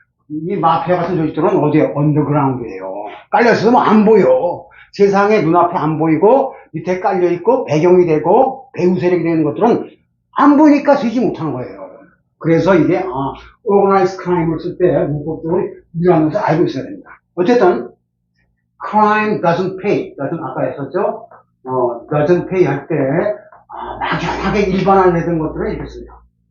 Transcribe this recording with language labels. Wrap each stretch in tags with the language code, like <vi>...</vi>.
<ko>이 마피아 같은 조직들은 어디에? 언더그라운드예요. 깔려있어도 안 보여. 세상에 눈앞에 안 보이고 밑에 깔려있고 배경이 되고 배후 세력이 되는 것들은 안 보이니까 쓰지 못하는 거예요. 그래서 이게 organized crime을 쓸 때 문법적으로 유의하면서 알고 있어야 됩니다.</ko> <en>어쨌든 crime doesn't pay.</en> <ko>아까 했었죠?</ko> <en>doesn't pay</en> <ko>할 때 막연하게 일반화를 내던 것들을 이렇게 씁니다.</ko>